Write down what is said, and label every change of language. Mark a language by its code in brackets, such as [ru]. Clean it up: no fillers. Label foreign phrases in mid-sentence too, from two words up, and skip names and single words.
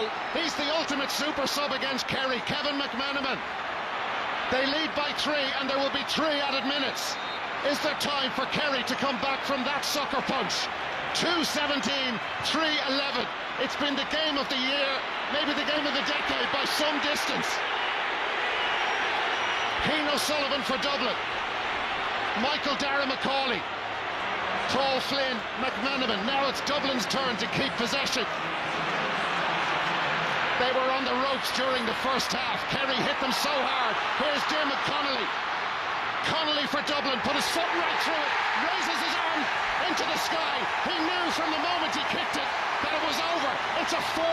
[en] He's the ultimate super sub against Kerry, Kevin McManaman. They lead by 3, and there will be 3 added minutes. Is there time for Kerry to come back from that sucker punch? 2-17, 3-11. It's been the game of the year, maybe the game of the decade by some distance. Cian O'Sullivan for Dublin. Michael Darragh Macaulay. Paul Flynn, McManaman. Now it's Dublin's turn to keep possession. They were on the ropes during the first half. Kerry hit them so hard. Here's Dermot Connolly. Connolly for Dublin, put his foot right through it, raises his arm into the sky. He knew from the moment he kicked it that it was over.